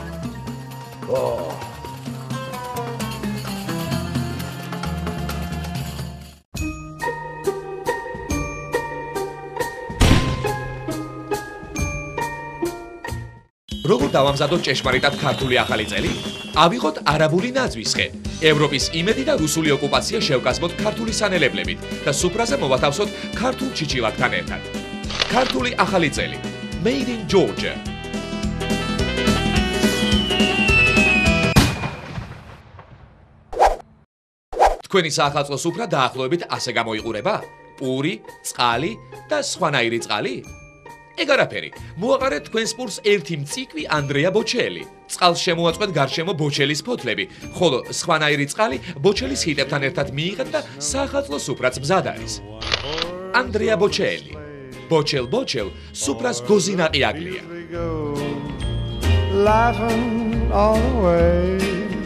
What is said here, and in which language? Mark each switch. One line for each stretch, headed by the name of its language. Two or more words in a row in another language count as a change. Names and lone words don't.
Georgian: როგორ დავამზადოთ ჭეშმარიტად ქართული ახალი წელი? ავიღოთ არაბული ნაძვის ხე. ევროპის იმედი და რუსული ოკუპაცია შევკასმოთ ქართული სანელებლებით და სუფრაზე მოვათავსოთ ქართულ ჩიჩილაკთან ერთად. ქართული ახალი წელი.
English: Made in Georgia.
Georgian: თქვენი საახალწლო სუფრა დაახლოებით ასე გამოიყურება? პური, წყალი და სხვანაირი წყალი? ეგ არაფერი. მოაყარეთ თქვენს პურს ერთი მწიკვი ანდრეა ბოჩელი. წყალს შემოაწყვეთ გარშემო ბოჩელის ფოთლები, ხოლო სხვანაირი წყალი ბოჩელის ჰიტებთან ერთად მიიღეთ და საახალწლო სუფრაც მზად არის. ანდრეა ბოჩელი. ბოჩელ, სუფრას გოზინაყი აგლია.
English: Laughing all the way.